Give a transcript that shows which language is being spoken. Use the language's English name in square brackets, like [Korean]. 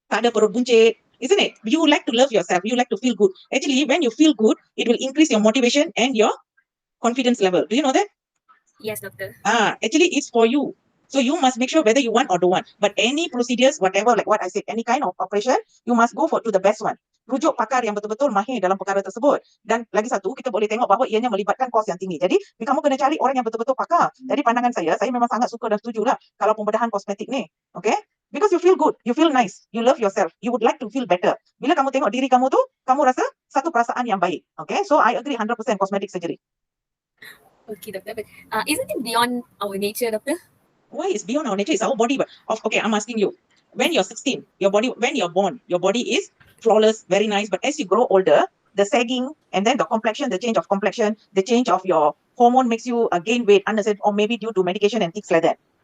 [Malay] Tak ada perut buncit, [English] isn't it? You like to love yourself, you like to feel good. Actually, when you feel good, it will increase your motivation and your confidence level. Do you know that? Yes, Doctor. Actually, it's for you. So you must make sure whether you want or don't want. But any procedures, whatever, like what I said, any kind of operation, you must go to the best one. [Malay] Rujuk pakar yang betul-betul mahir dalam perkara tersebut. Dan lagi satu, kita boleh tengok bahawa ianya melibatkan kos yang tinggi. Jadi, kamu kena cari orang yang betul-betul pakar. Dari pandangan saya memang sangat suka dan setuju lah kalau pembedahan kosmetik ni. Okay? [English] Because you feel good, you feel nice, you love yourself, you would like to feel better. [Malay] Bila kamu tengok diri kamu tu, kamu rasa satu perasaan yang baik. Okay? [English] So, I agree 100% cosmetic surgery. Okay, Doctor. But isn't it beyond our nature, Doctor? Why is beyond our nature? It's our body. Okay, I'm asking you. When you're 16, when you're born, your body is flawless, very nice. But as you grow older, the sagging and then the complexion, the change of complexion, the change of your hormone makes you gain weight unnecessarily, or maybe due to medication and things like that.